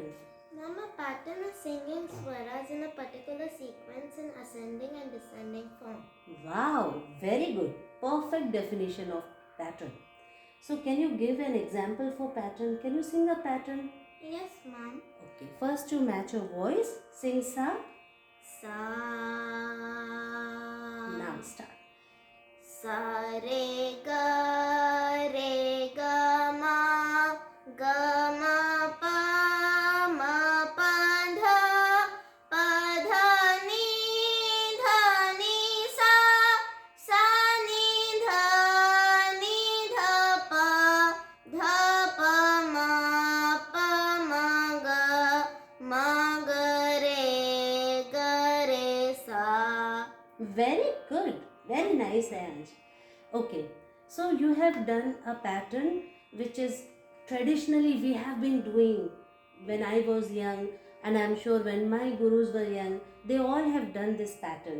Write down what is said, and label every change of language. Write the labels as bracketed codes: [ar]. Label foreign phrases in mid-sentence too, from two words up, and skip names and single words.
[en] Ma'am, a pattern is singing swaras in a particular sequence in ascending and descending form. Wow, very good. Perfect definition of pattern. So can you give an example for pattern? Can you sing a pattern? Yes, ma'am. Okay, first you match your voice. Sing sa. [hi] Sa. [en] Now start. [hi] Sa re ga ma pa dha ni sa ni dha pa ma ga re sa. [en] Very good. Very nice, Ayansh. Okay, so you have done a pattern which is traditionally we have been doing when I was young, and I'm sure when my gurus were young, they all have done this pattern.